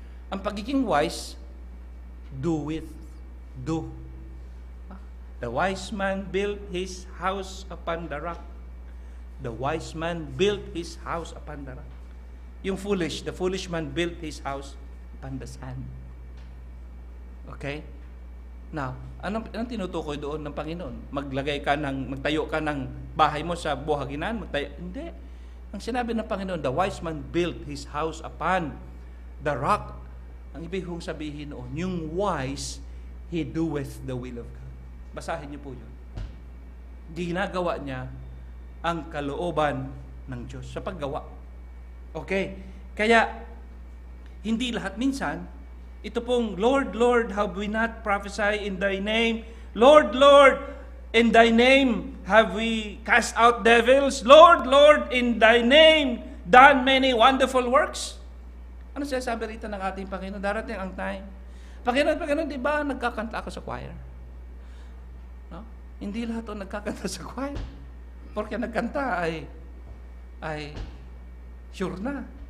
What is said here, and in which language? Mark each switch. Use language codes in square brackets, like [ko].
[tl] Ang pagiging wise, doeth. Do. [en] The wise man built his house upon the rock. The wise man built his house upon the rock. Yung foolish, the foolish man built his house upon the sand. [tl] Okay? Now, anong tinutukoy doon ng Panginoon? Magtayo ka ng bahay mo sa buhaginan? Hindi. Ang sinabi ng Panginoon, [en] the wise man built his house upon the rock. [tl] Ang ibig kong sabihin noon, yung wise, [en] he doeth the will of God. [tl] Basahin niyo po yun. Ginagawa niya ang kalooban ng Diyos sa paggawa. [en] Okay? [tl] Kaya, hindi lahat minsan, ito pong, [en] Lord, Lord, have we not prophesied in Thy name? Lord, Lord, in Thy name have we cast out devils? Lord, Lord, in Thy name done many wonderful works? [tl] Ano sinasabi rito ng ating Panginoon? Darating ang time. Panginoon, di ba nagkakanta ako sa choir? No? Hindi lahat o nagkakanta sa choir. Porque nagkanta ay sure na.